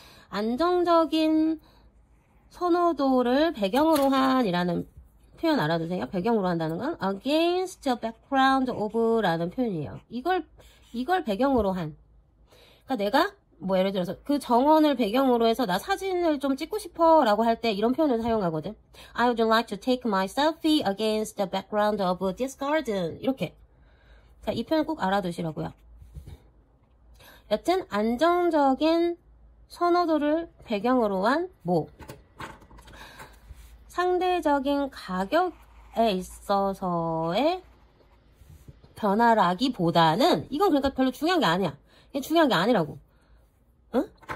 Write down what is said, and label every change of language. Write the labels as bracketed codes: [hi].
[ko] 안정적인 선호도를 배경으로 한이라는 표현 알아두세요. 배경으로 한다는 건 [en] against the background of [ko] 라는 표현이에요. 이걸 배경으로 한. 그러니까 내가 뭐 예를 들어서 그 정원을 배경으로 해서 나 사진을 좀 찍고 싶어 라고 할 때 이런 표현을 사용하거든. [en] I would like to take my selfie against the background of this garden. [ko] 이렇게. 자, 이 표현 꼭 알아두시라고요. 여튼 안정적인 선호도를 배경으로 한 뭐 상대적인 가격에 있어서의 변화라기보다는 이건 그러니까 별로 중요한 게 아니야. 이게 중요한 게 아니라고. 응?